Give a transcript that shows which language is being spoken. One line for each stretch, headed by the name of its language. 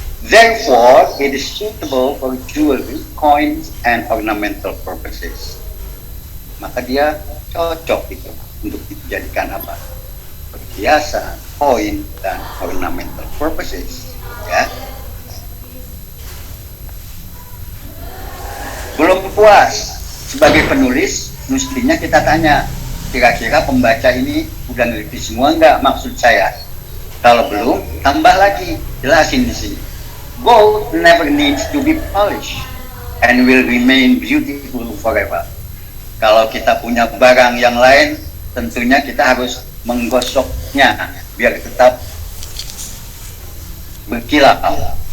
English: Therefore, it is suitable for jewelry, coins, and ornamental purposes.
Indonesian: Maka dia cocok itu untuk dijadikan apa? Perhiasan, koin, dan
English: ornamental purposes.
Indonesian: Ya. Belum puas sebagai penulis, mestinya kita tanya, kira-kira pembaca ini udah ngerti semua nggak maksud saya? Kalau belum, tambah lagi, jelasin di sini.
English: Gold never needs to be polished and will remain beautiful forever.
Indonesian: Kalau kita punya barang yang lain, tentunya kita harus menggosoknya biar tetap berkilau.